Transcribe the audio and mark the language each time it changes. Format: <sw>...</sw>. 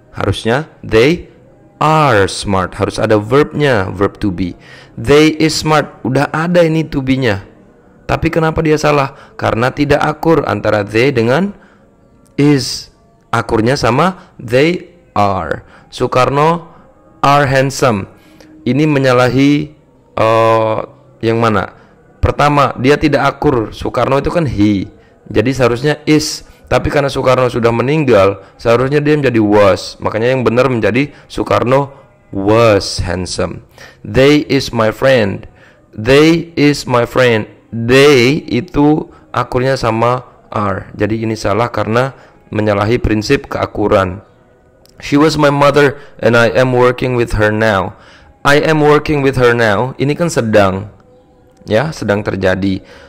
<id>Harusnya</id> <en>they are smart,</en> <id>harus ada verbnya, verb to be.</id> <en>They is smart,</en> <id>udah ada ini to be-nya. Tapi kenapa dia salah? Karena tidak akur antara they dengan is. Akurnya sama</id> <en>they are. Soekarno are handsome.</en> <id>Ini menyalahi yang mana? Pertama, dia tidak akur. Soekarno itu kan he. Jadi seharusnya is. Tapi karena Soekarno sudah meninggal, seharusnya dia menjadi was. Makanya yang benar menjadi</id> <en>Soekarno was handsome. They is my friend. They is my friend.</en> <id>They itu akurnya sama are. Jadi ini salah karena menyalahi prinsip keakuran.</id> <en>She was my mother and I am working with her now. I am working with her now.</en> <id>Ini kan sedang, ya, sedang terjadi.</id>